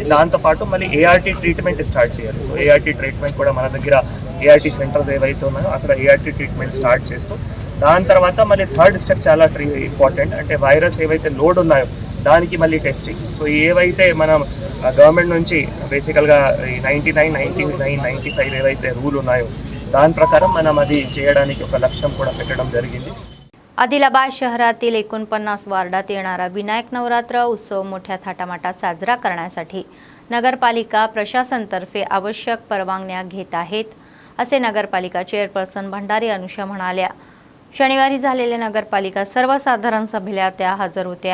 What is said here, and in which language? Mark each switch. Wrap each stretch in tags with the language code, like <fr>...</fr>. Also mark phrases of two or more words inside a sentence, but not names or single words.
<te>దాంతోపాటు మళ్ళీ</te> <en>ART treatment start</en> <te>చేయాలి.</te> <en>so ART treatment</en> <te>కూడా మన దగ్గర</te> <en>ART centers</en> <te>ఏవైతే ఉన్నాయో అక్కడ</te> <en>ART treatment start</en> <te>చేస్తూ దాని తర్వాత మళ్ళీ</te> <en>third step</en> <te>చాలా ఇంపార్టెంట్. అంటే వైరస్ ఏవైతే లోడ్ ఉన్నాయో దానికి మళ్ళీ టెస్టింగ్. సో ఏవైతే మనం గవర్నమెంట్ నుంచి బేసికల్గా 99, 99, 95 ఏవైతే రూల్ ఉన్నాయో దాని ప్రకారం మనం అది చేయడానికి ఒక लक्ष्य కూడా పెట్టడం జరిగింది.</te> <mr>आदिलाबाद शहरातील 49 वार्डात येणारा विनायक नवरात्र उत्सव मोठ्या थाटामाटात साजरा करण्यासाठी नगरपालिका प्रशासनातर्फे आवश्यक परवानग्या घेत आहेत असे नगरपालिका चेअरपर्सन भंडारी अनुषा म्हणाल्या. शनिवारी झालेल्या नगरपालिका सर्वसाधारण सभेला त्या हजर होत्या.</mr>